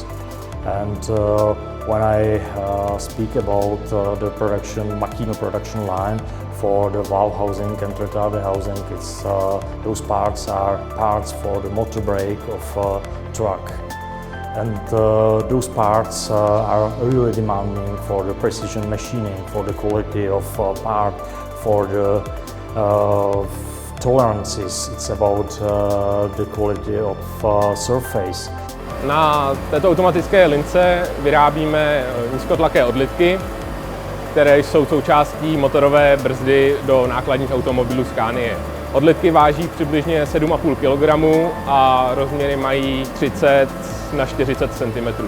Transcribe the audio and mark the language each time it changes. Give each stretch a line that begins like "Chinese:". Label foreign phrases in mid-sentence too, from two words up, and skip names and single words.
English: And when I speak about the production, Makino production line for the valve housing and retarder housing, it's, those parts are parts for the motor brake of truck. And those parts are really demanding for the precision machining, for the quality of part, for the tolerances. It's about the quality of surface.
Czech: Na této automatické lince vyrábíme nízkotlaké odlitky, které jsou součástí motorové brzdy do nákladních automobilů Scanie. Odlitky váží přibližně 7,5 kg a rozměry mají 30 na 40 cm.